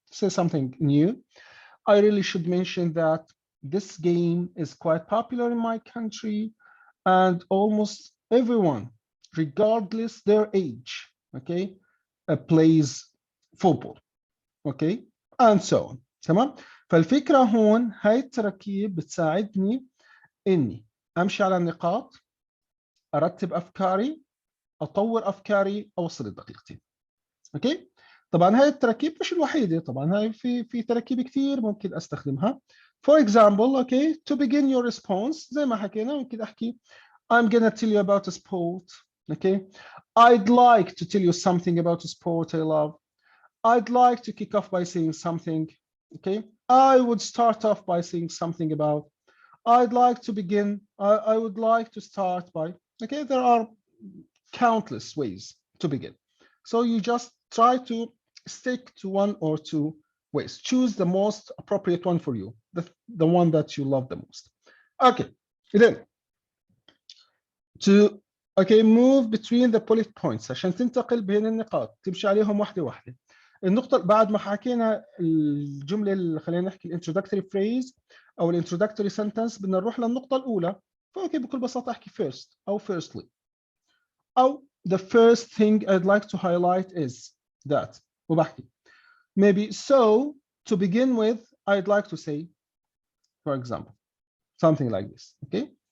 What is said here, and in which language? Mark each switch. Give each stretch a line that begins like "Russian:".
English: Say something new. I really should mention that this game is quite popular in my country, and almost everyone, regardless their age, okay, plays football, okay, and so on.
Arabic: تمام؟ فالفكرة هون هاي التراكيب بتساعدني إني أمشي على النقاط، أرتب أفكاري، أطور أفكاري، أوصل الدقيقتين. أوكي؟ طبعا هاي التراكيب مش الوحيدة، طبعا هاي في تراكيب كثير ممكن أستخدمها.
English: For example, okay, to begin your response
Arabic: زي ما حكينا ممكن أحكي
English: I'm gonna tell you about a sport. Okay, I'd like to tell you something about a sport I love. I'd like to kick off by saying something. Okay, I would start off by saying something about. I'd like to begin. I would like to start by. Okay, there are countless ways to begin. So you just try to stick to one or two ways. Choose the most appropriate one for you, the one that you love the most. Okay, then to move between the bullet points
Arabic: عشان تنتقل بين النقاط تمشي عليهم واحدة واحدة. النقطة بعد ما حكينا الجملة اللي خلينا نحكي الانترودكتوري phrase أو الانترودكتوري sentence بدنا نروح للنقطة الأولى. فأوكي بكل بساطة أحكي
English: first أو firstly أو the first thing I'd like to highlight is that
Arabic: وبحكي
English: maybe so to begin with I'd like to say for example something like this. Okay.